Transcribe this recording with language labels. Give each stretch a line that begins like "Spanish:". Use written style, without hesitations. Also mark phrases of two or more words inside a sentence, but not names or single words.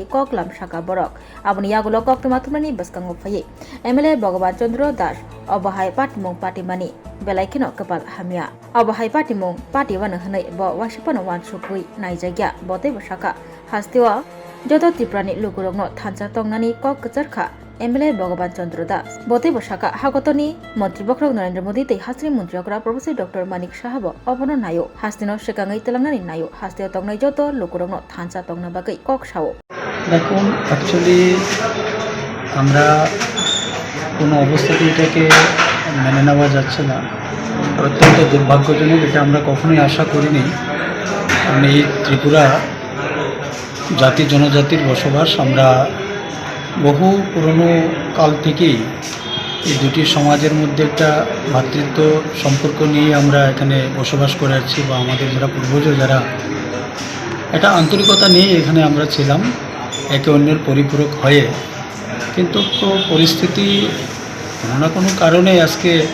Kok Borok: Koklam Shaka Borok Abuni Yagulo Koktomatumani Baskango Faye MLA Bhagaban Chandra Das Obahai Patimungo Patimani Belaikino Kapal Hamia Obahai Patimungo Patiwana Hanai Bo Washipano Wan Sukui Naijagya Bote Bashaka Hastiwa Jodo Tiprani Lugurogno Tancha Tongnani Kok Kacharka MLA Bhagaban Chandra Das Bote Bashaka Hagotoni Montri Bokrok Narendra Modi Te Hastri Muntriokra Professor Dr. Manik Shahabo Obono Nayo Hastino Shekangai Telangani Nayo Hastio Tongnai Joto Lugurogno Tancha Tongna Bagai Kok Shao
Bangla: দেখুন অ্যাকচুয়ালি আমরা কোনো অবস্থাতে এটাকে মেনে নেওয়া যাচ্ছে না অত্যন্ত দুর্ভাগ্যজনক এটা আমরা কখনোই আশা করিনি কারণ এই ত্রিপুরা জাতি জনজাতির বসবাস আমরা বহু পুরনো কাল থেকেই এই দুটি সমাজের মধ্যে একটা ভ্রাতৃত্ব সম্পর্ক নিয়ে আমরা এখানে বসবাস করে আসছি বা আমাদের যারা পূর্বজ যারা একটা আন্তরিকতা নিয়ে এখানে আমরা ছিলাম একে অন্যের পরিপূরক হয়ে কিন্তু পরিস্থিতি কোনো না কোনো কারণে আজকে